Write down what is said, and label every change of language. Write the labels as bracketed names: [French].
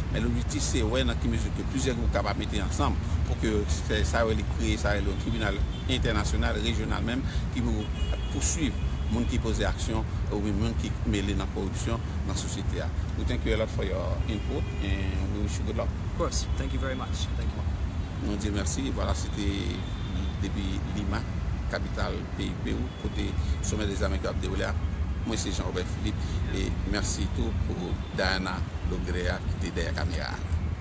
[French] Mais l'objectif c'est ouais, dans qui mesure que plusieurs groupes capables de mettre ensemble pour que ça va créer ça un tribunal international, régional même, qui va poursuivre les gens qui posent action ou les gens qui mêlent dans la corruption dans la société. [English] We thank you a lot for your input and we wish you good luck. Of course, thank you very much. Thank you. [French] Nous disons merci. Voilà, c'était depuis Lima, capitale pays Pewou, côté sommet des Amériques de déroulé. Moi, c'est Jean-Robert Philippe et merci tout pour Diana Logrea qui était derrière la caméra.